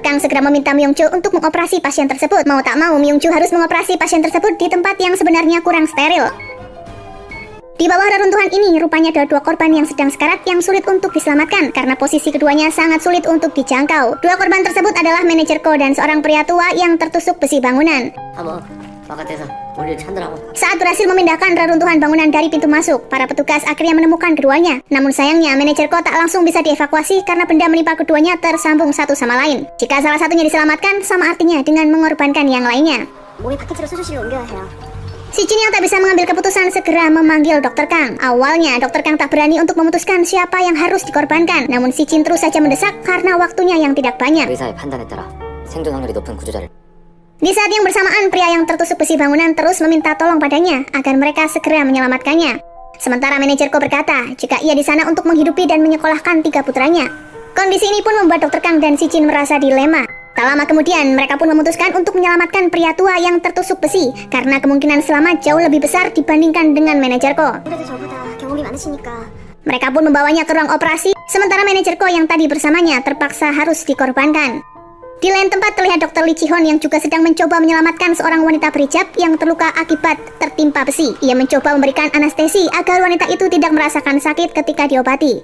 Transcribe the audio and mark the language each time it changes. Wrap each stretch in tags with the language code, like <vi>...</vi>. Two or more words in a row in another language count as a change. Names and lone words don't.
<id>Kang segera meminta Myung-joo untuk mengoperasi pasien tersebut. Mau tak mau, Myung-joo harus mengoperasi pasien tersebut di tempat yang sebenarnya kurang steril. Di bawah reruntuhan ini, rupanya ada dua korban yang sedang sekarat yang sulit untuk diselamatkan karena posisi keduanya sangat sulit untuk dijangkau. Dua korban tersebut adalah manajer Ko dan seorang pria tua yang tertusuk besi bangunan.</id> <ko>바깥에서 우리를 찾느라고.</ko> <id>Saat berhasil memindahkan reruntuhan bangunan dari pintu masuk, para petugas akhirnya menemukan keduanya. Namun sayangnya, manajer Ko tak langsung bisa dievakuasi karena benda menimpa keduanya tersambung satu sama lain. Jika salah satunya diselamatkan, sama artinya dengan mengorbankan yang lainnya.</id> <ko>몸이 바깥으로 수술실로 옮겨야 해요.</ko> <id>Si Jin yang tak bisa mengambil keputusan segera memanggil Dr. Kang. Awalnya, Dr. Kang tak berani untuk memutuskan siapa yang harus dikorbankan. Namun Si Jin terus saja mendesak karena waktunya yang tidak banyak.</id> <ko>의사의 판단에 따라 생존 확률이 높은 구조자를.</ko> <id>Di saat yang bersamaan, pria yang tertusuk besi bangunan terus meminta tolong padanya agar mereka segera menyelamatkannya. Sementara manajer Ko berkata, jika ia di sana untuk menghidupi dan menyekolahkan 3 putranya. Kondisi ini pun membuat Dr. Kang dan Si Jin merasa dilema. Tak lama kemudian, mereka pun memutuskan untuk menyelamatkan pria tua yang tertusuk besi karena kemungkinan selamat jauh lebih besar dibandingkan dengan manajer Ko.</id> <ko>그래도 저보다 경험이 많으시니까.</ko> <id>Mereka pun membawanya ke ruang operasi, sementara manajer Ko yang tadi bersamanya terpaksa harus dikorbankan. Di lain tempat terlihat Dr. Lee Chi-hon yang juga sedang mencoba menyelamatkan seorang wanita berhijab yang terluka akibat tertimpa besi. Ia mencoba memberikan anestesi agar wanita itu tidak merasakan sakit ketika diobati.</id>